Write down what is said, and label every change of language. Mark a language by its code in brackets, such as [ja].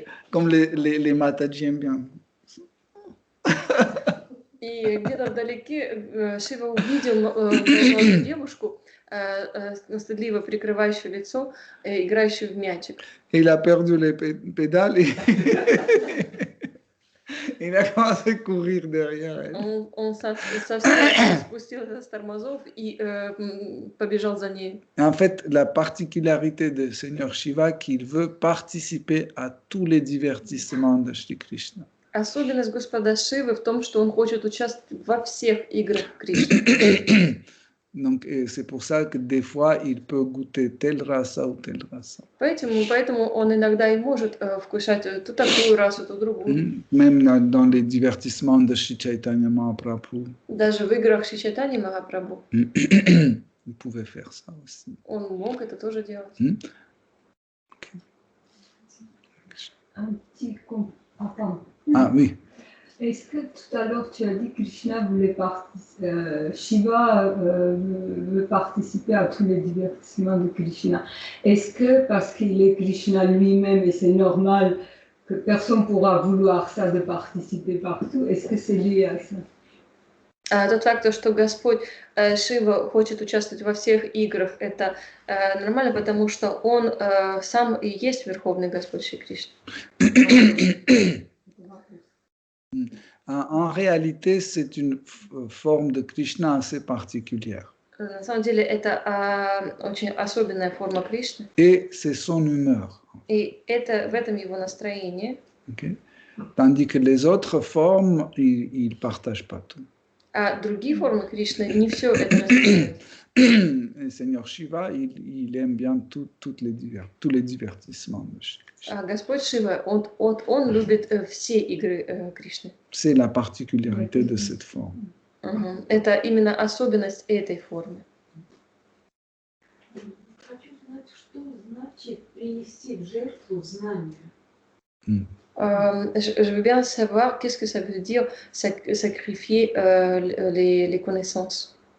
[fr] Comme les Mataji aiment bien. [ru] И где-то вдалеке Шива увидел молодую девушку, стыдливо прикрывающую лицо, играющую в мячик. [fr] Il a perdu les pédales et il a commencé à courir derrière elle. [ru] Он совсем спустил с тормозов и побежал за ней. [fr] En fait, la particularité de Seigneur Shiva, qu'il veut participer à tous les divertissements de Shri Krishna. [ru] Особенность Господа Шивы в том, что он хочет участвовать во всех играх Кришны. [fr] Donc, c'est pour ça que des fois, il peut goûter telle rasa ou telle rasa. [ru] Поэтому он иногда и может вкушать ту такую расу, ту другую. [fr] Même dans les divertissements de Shri Chaitanya Mahaprabhu, [ru] Даже в играх Шри Чайтаньи Махапрабху [fr] il pouvait faire ça aussi. [ru] он мог это тоже делать. [fr] Un petit attends. Ah oui. Est-ce que tout à l'heure tu as dit que Krishna voulait Shiva veut participer à tous les divertissements de Krishna. Est-ce que parce qu'il est Krishna lui-même et c'est normal que personne pourra vouloir ça de participer partout, est-ce que c'est lié à ça? [ru] Тот факт, что Господь Шива хочет участвовать во всех играх, это нормально, потому что он сам и есть Верховный Господь Шри Кришна. [fr] En réalité, c'est une forme de Krishna assez particulière. [ru] На самом деле это очень особенная форма Кришны. [fr] Et c'est son humeur. [ru] И это в этом его настроение. [en] Okay? [fr] Tandis que les autres formes, il ne partage pas tout. [ru] А другие формы Кришны не все это разделяют. [fr] Le Seigneur Shiva, il aime bien tous les divertissements de Shri Krishna. [ru] А Господь Шива, он любит все игры Кришны. [fr] C'est la particularité de cette forme. [ru] Это именно особенность этой формы. Хочу знать, что значит принести в жертву знания. [fr] Je veux bien savoir qu'est-ce que ça veut dire sacrifier les connaissances.